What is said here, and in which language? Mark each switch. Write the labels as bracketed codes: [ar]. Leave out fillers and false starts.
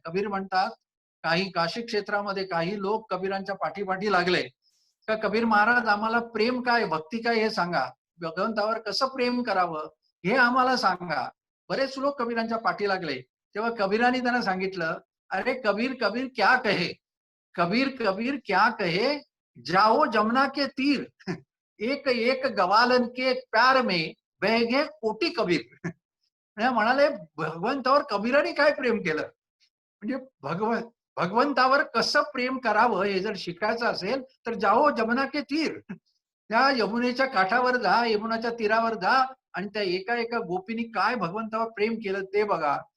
[mr] कबीर म्हणतात, काही काशी क्षेत्रामध्ये काही लोक कबीरांच्या पाठीपाठी लागले. का कबीर महाराज आम्हाला प्रेम काय, भक्ती काय हे सांगा. भगवंतावर कसं प्रेम करावं हे आम्हाला सांगा. बरेच लोक कबीरांच्या पाठी लागले. तेव्हा कबीरांनी त्यांना सांगितलं, [hi] "अरे कबीर, कबीर क्या कहे? कबीर, कबीर क्या कहे? जाओ जमुना के तीर. एक एक गवालन के प्यार में बह गए कोटी कबीर." [mr] हे म्हणाले, भगवंतावर कबीराने काय प्रेम केलं? म्हणजे भगवंतावर कसं प्रेम करावं हे जर शिकायचं असेल, तर [hi] जाओ जमुना के तीर. [mr] त्या यमुनेच्या काठावर जा, यमुनाच्या तीरावर जा आणि त्या एका एका गोपीनी काय भगवंतावर प्रेम केलं ते बघा.